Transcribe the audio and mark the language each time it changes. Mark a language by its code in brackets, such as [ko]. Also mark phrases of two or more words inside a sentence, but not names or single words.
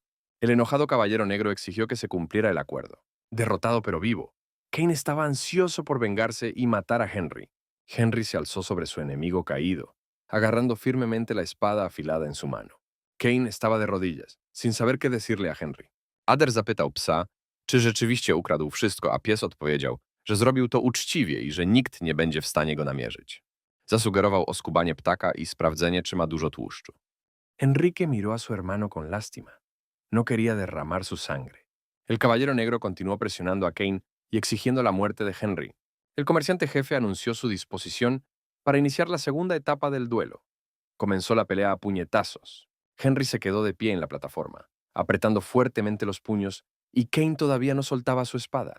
[es] El enojado caballero negro exigió que se cumpliera el acuerdo. Derrotado pero vivo, Kane estaba ansioso por vengarse y matar a Henry. Henry se alzó sobre su enemigo caído, agarrando firmemente la espada afilada en su mano. Kane estaba de rodillas, sin saber qué decirle a Henry. [pl] Ader zapytał psa, czy rzeczywiście ukradł wszystko, a pies odpowiedział, że zrobił to uczciwie i że nikt nie będzie w stanie go namierzyć. Zasugerował oskubanie ptaka i sprawdzenie, czy ma dużo tłuszczu. [es] Enrique miró a su hermano con lástima. No quería derramar su sangre. El caballero negro continuó presionando a Kane y exigiendo la muerte de Henry. El comerciante jefe anunció su disposición para iniciar la segunda etapa del duelo. Comenzó la pelea a puñetazos. Henry se quedó de pie en la plataforma, apretando fuertemente los puños, y Kane todavía no soltaba su espada.